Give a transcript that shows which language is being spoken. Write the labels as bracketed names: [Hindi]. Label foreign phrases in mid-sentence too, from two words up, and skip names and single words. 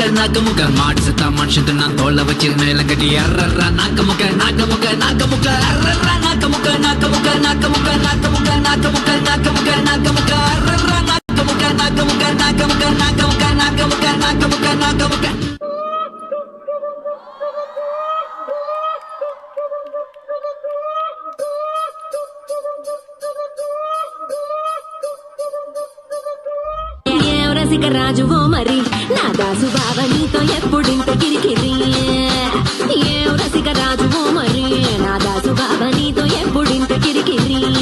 [Tamil] நாக்கமுக்க மாடு செத்தா மனுஷன் நான் தோலை வச்சு மேல கட்டி அர்ற நாக்கமுக்க நாக்கமுக்க நாக்கமுக்க அர்ற நாக்கமுக்க நாக்கமுக்க நாக்கமுக்க நாக்கமுக்க நாக்கமுக்க நாக்கமுக்க நாக்கமுக்க அர்ற நாக்கமுக்க நாக்கமுக்க நாக்கமுக்க நாக்கமுக்க நாக்கமுக்க நாக்கமுக்க நாக்கமுக்க [Telugu] రాజువో మరి నా దాసు బావ నీతో ఎప్పుడింత కిరికిరి ఏ రసిక రాజువో మరి నా దాసు బావ నీతో ఎప్పుడింత కిరికిరి